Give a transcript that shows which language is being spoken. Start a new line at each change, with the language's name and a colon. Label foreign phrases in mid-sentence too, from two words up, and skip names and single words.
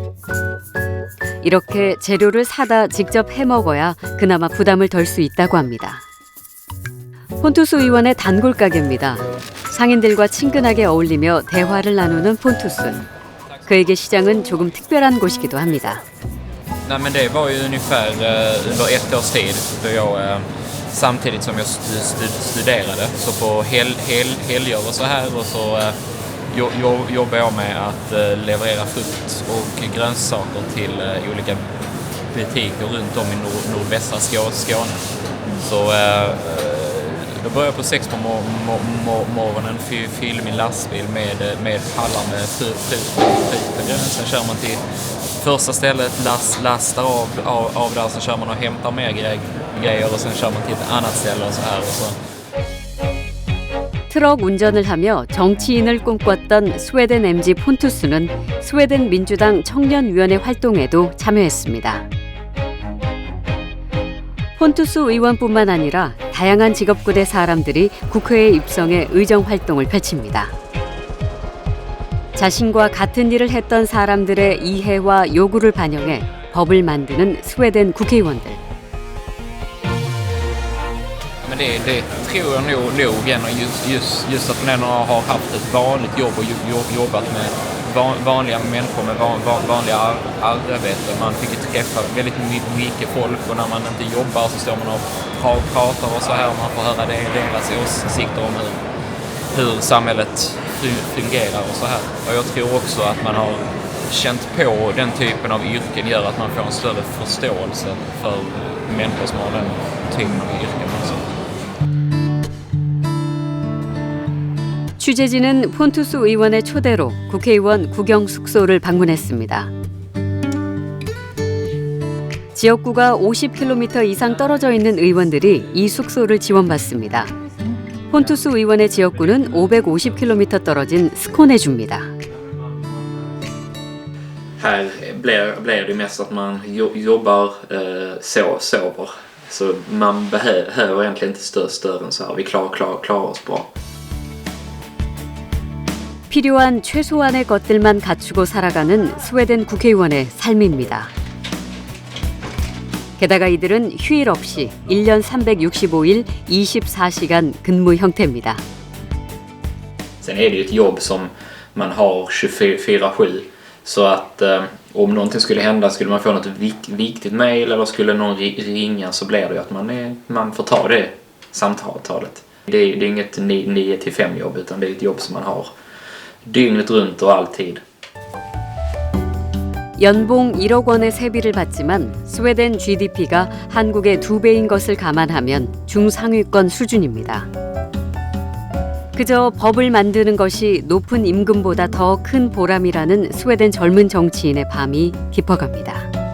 Korean: 이렇게 재료를 사다 직접 해 먹어야 그나마 부담을 덜 수 있다고 합니다. 폰투스 의원의 단골 가게입니다. 상인들과 친근하게 어울리며 대화를 나누는 폰투스. 그에게 시장은 조금 특별한 곳이기도 합니다.
Swedish: Nej, men det var ju ungefär under ett års tid då jag samtidigt som jag studerade så på helger och så här och så jobbar jag med att leverera frukt och grönsaker till olika butiker runt om i nordvästra Skåne. Så då började jag på 6 på morgonen, fyller min lastbil med pallar med frukt. Sen kör man till första stället, lastar av där, så kör man och hämtar mer grejer och sen kör man till ett annat ställe och så här. Och så.
Korean: 트럭 운전을 하며 정치인을 꿈꿨던 스웨덴 MG 폰투스는 스웨덴 민주당 청년위원회 활동에도 참여했습니다. 폰투스 의원뿐만 아니라 다양한 직업군의 사람들이 국회에 입성해 의정 활동을 펼칩니다. 자신과 같은 일을 했던 사람들의 이해와 요구를 반영해 법을 만드는 스웨덴 국회의원들.
Swedish: Men det tror jag nog igen, just att man har haft ett vanligt jobb och jobbat med vanliga människor med vanliga arbeten. Man fick träffa väldigt mycket folk och när man inte jobbar så står man och pratar och så här och man får höra deras åsikter om hur samhället fungerar och så här. Och jag tror också att man har känt på den typen av yrken gör att man får en större förståelse för människor som har den typen av yrken också.
Korean: 취재진은 폰투스 의원의 초대로 국회의원 구경 숙소를 방문했습니다. 지역구가 50km 이상 떨어져 있는 의원들이 이 숙소를 지원받습니다. 폰투스 의원의 지역구는 550km 떨어진 스코네주입니다.
Swedish: Här blir det mest att man jobbar, sover. Så man behöver egentligen inte större än så här. Vi klarar oss bra.
Korean: 필요한 최소한의 것들만 갖추고 살아가는 스웨덴 국회의원의 삶입니다. 게다가 이들은 휴일 없이 1년 365일 24시간 근무 형태입니다.
Swedish: Sen är det ju ett jobb som man har 24/7. Så att om någonting skulle hända, skulle man få något viktigt mejl eller skulle någon ringa, så blir det ju att man får ta det samtalet. Det är inget 9-5 jobb, utan det är ett jobb som man har dygnet runt och alltid.
Korean: 연봉 1억 원의 세비를 받지만 스웨덴 GDP가 한국의 2배인 것을 감안하면 중상위권 수준입니다. 그저 법을 만드는 것이 높은 임금보다 더 큰 보람이라는 스웨덴 젊은 정치인의 밤이 깊어갑니다.